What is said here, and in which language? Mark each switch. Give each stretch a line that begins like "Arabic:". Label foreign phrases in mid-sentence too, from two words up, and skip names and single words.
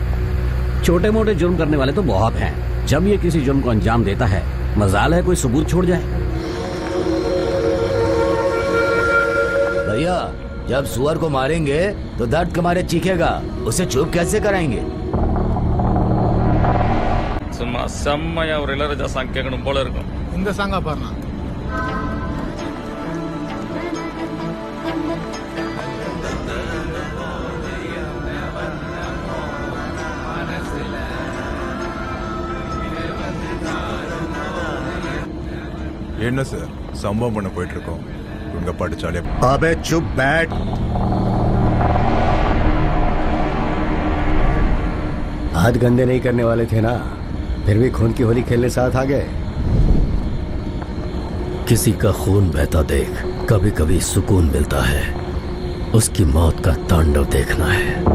Hindi: छोटे मोटे जुर्म करने वाले तो बहुत हैं। जब ये किसी जुर्म को अंजाम देता है, मजाल है कोई सबूत छोड़ जाए। भैया, जब सुअर को मारेंगे तो दर्द के मारे चीखेगा, उसे चुप कैसे कराएंगे?
Tamil: சும்மா செம்மையா ஒரு இளையராஜா கேட்கணும் போல இருக்கும். இந்த சாங்கா பாருங்க. என்ன சார் சம்பவம் பண்ண போயிட்டு இருக்கோம், உங்க படிச்சாலே।
Hindi: अबे चुप बैठ। हाथ गंदे नहीं करने वाले थे ना, फिर भी खून की होली खेलने साथ आ गए। किसी का खून बहता देख कभी कभी सुकून मिलता है, उसकी मौत का तांडव देखना है।